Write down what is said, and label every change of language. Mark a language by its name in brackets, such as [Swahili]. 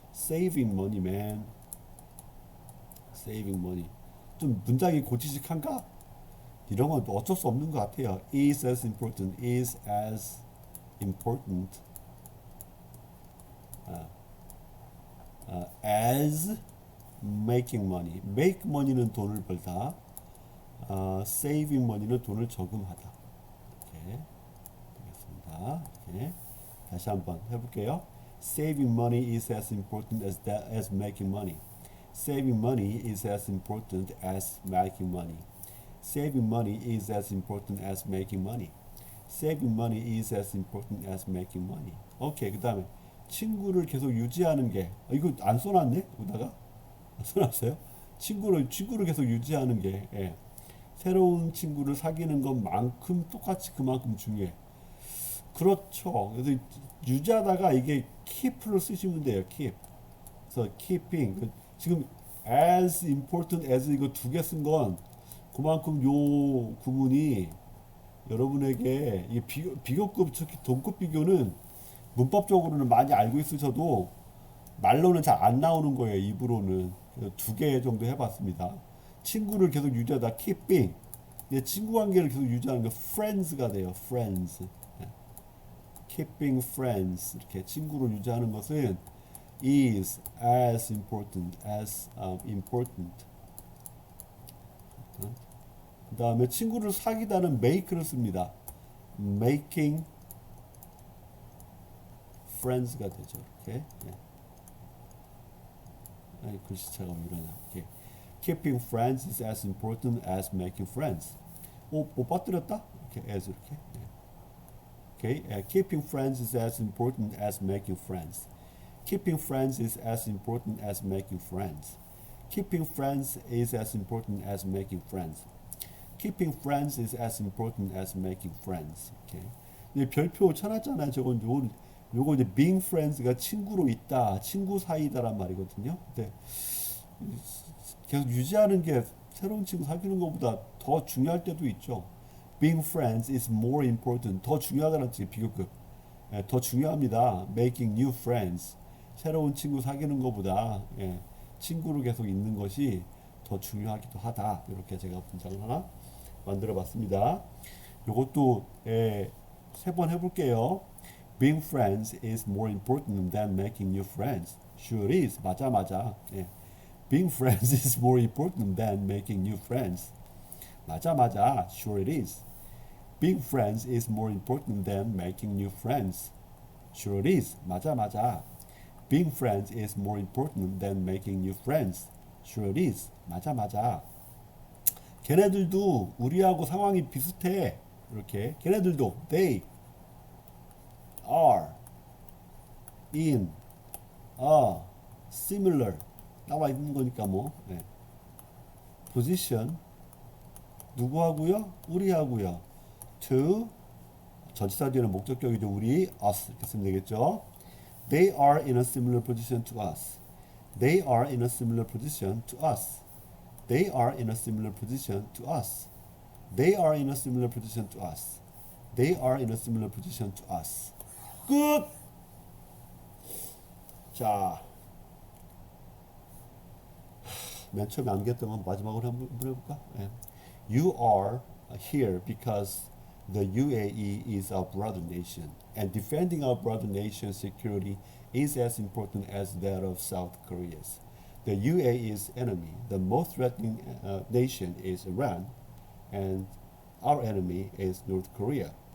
[English] saving money, man. saving money. [Korean] 좀 문장이 고지식한가? 이런 건 어쩔 수 없는 것 같아요. [English] is as important, is as important as making money. make money [Korean] 는 돈을 벌다. [English] saving money [Korean] 는 돈을 저금하다. 이렇게 되겠습니다. 이렇게 다시 한번 해볼게요. [English] saving money is as important as making money. saving money is as important as making money. saving money is as important as making money. saving money is as important as making money. [Korean] 오케이. 그 다음에 친구를 계속 유지하는 게 이거 안 써놨네? 여기다가 안 써놨어요? 친구를 계속 유지하는 게 예. 새로운 친구를 사귀는 것만큼 똑같이 그만큼 중요해. 그렇죠. 그래서 유지하다가 이게 keep를 쓰시면 돼요. [English] keep. [Korean] 그래서 keeping. 지금 [English] as important as [Korean] 이거 두 개 쓴 건 그만큼 요 구문이 여러분에게 이게 비교급, 특히 동급 비교는 문법적으로는 많이 알고 있으셔도 말로는 잘 안 나오는 거예요. 입으로는. 그래서 두 개 정도 해봤습니다. 친구를 계속 유지하다 keeping. 친구 관계를 계속 유지하는 게 friends가 돼요. [English] friends. keeping friends. [Korean] 이렇게 친구를 유지하는 것은 [English] is as important as important. [Korean] 그 다음에 친구를 사귀다는 make를 씁니다. [English] making friends [Korean] 가 되죠. 이렇게. 글씨체가 왜 이러냐. 이렇게. [English] Keeping friends is as important as making friends. [Korean] 못 빠뜨렸다? 이렇게 as 이렇게. Okay. [English] Keeping friends is as important as making friends. Keeping friends is as important as making friends. Keeping friends is as important as making friends. Keeping friends is as important as making friends. [Korean] 이렇게. 별표 쳐놨잖아요. 요거 이제 being friends가 친구로 있다, 친구 사이다란 말이거든요. 근데 계속 유지하는 게 새로운 친구 사귀는 것보다 더 중요할 때도 있죠. [English] Being friends is more important. [Korean] 더 중요하다는 뜻이 비교급. 더 중요합니다. [English] Making new friends. [Korean] 새로운 친구 사귀는 것보다 친구로 계속 있는 것이 더 중요하기도 하다. 이렇게 제가 문장을 하나 만들어봤습니다. 이것도 세 번 해볼게요. [English] Being friends is more important than making new friends. Sure is. [Korean] 맞아. [English] Being friends is more important than making new friends. [Korean] 맞아. [English] Sure it is. Being friends is more important than making new friends. Sure it is. [Korean] 맞아. [English] Being friends is more important than making new friends. Sure it is. [Korean] 맞아. 걔네들도 우리하고 상황이 비슷해. 이렇게. 걔네들도 [English] they are in a similar [Korean] 나와 있는 거니까 뭐 position 누구하고요? 우리하고요. to 전치사 뒤에는 목적격이죠. 우리 us 이렇게 쓰면 되겠죠. [English] They are in a similar position to us. They are in a similar position to us. They are in a similar position to us. They are in a similar position to us. They are in a similar position to us. [Korean] 끝! 자, 맨 처음에 암기했던 건 마지막으로 한번 해볼까? [English] You are here because the UAE is our brother nation, and defending our brother nation's security is as important as that of South Korea's. The UAE's enemy, the most threatening nation, is Iran, and our enemy is North Korea.